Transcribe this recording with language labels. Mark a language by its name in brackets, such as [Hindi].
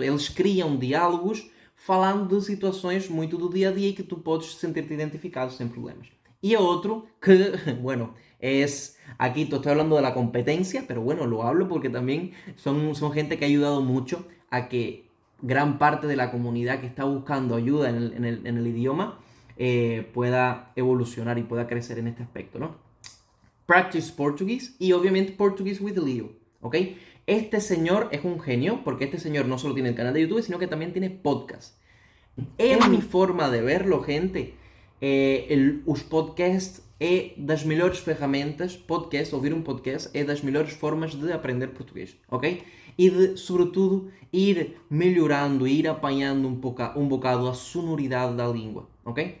[Portuguese] Eles criam diálogos falando de situações muito do dia a dia e que tu podes sentir-te identificado sem problemas. [Spanish] Y otro que, bueno, aquí te estoy hablando de la competencia, pero bueno, lo hablo porque también son gente que ha ayudado mucho a que gran parte de la comunidad que está buscando ayuda en el idioma pueda evolucionar y pueda crecer en este aspecto, ¿no? Practice Portuguese y obviamente Portuguese with Leo, ¿ok? Este señor es un genio porque este señor no solo tiene el canal de YouTube, sino que también tiene podcast. En mi forma de verlo, gente, [Portuguese] os podcasts é das melhores ferramentas, ouvir um podcast é das melhores formas de aprender português, ok? E de, sobretudo, ir melhorando, ir apanhando um bocado a sonoridade da língua, ok?